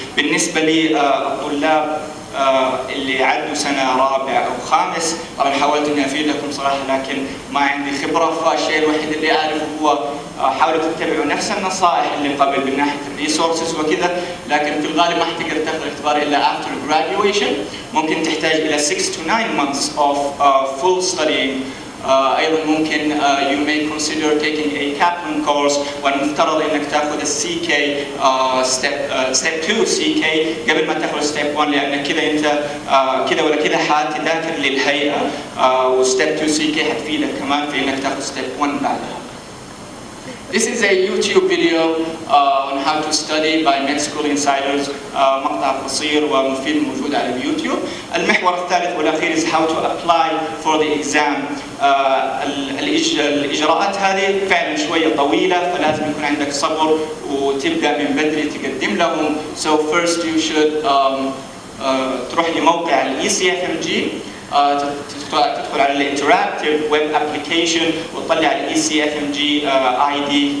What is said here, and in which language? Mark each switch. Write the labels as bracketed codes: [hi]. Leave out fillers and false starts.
[ar] بالنسبه لي الطلاب اللي عدوا سنه رابع او خامس، طبعا حاولت اني افيدكم صراحه لكن ما عندي خبره، فالشيء الوحيد اللي اعرفه هو حاولوا تتبعوا نفس النصائح اللي قبل من ناحيه الريسورسز وكذا، لكن في الغالب ما حتقدر تاخذ الاختبار الا [en] after graduation. [ar] ممكن تحتاج الى [en] 6 to 9 months of full studying. [ar] ايضا ممكن [en] you may consider taking a Kaplan course، [ar] والمفترض انك تاخذ السي كي ستيب 2 سي كي قبل ما تاخذ ستيب 1، لان كذا انت كذا ولا كذا حتذاكر للهيئه، وستيب 2 سي كي حتفيدك كمان في انك تاخذ ستيب 1 بعدها. [en] This is a YouTube video on how to study by Med School Insiders، [ar] مقطع قصير ومفيد موجود على اليوتيوب. المحور الثالث والأخير [en] is how to apply for the exam. [ar] الإجراءات هذه فعلا شوية طويلة، فلازم يكون عندك صبر وتبدأ من بدري تقدم لهم. [en] So first you should [ar] تروح لموقع ECFMG، تدخل على الانتراكتيف ويب ابلكيشن وتطلع ECFMG ID.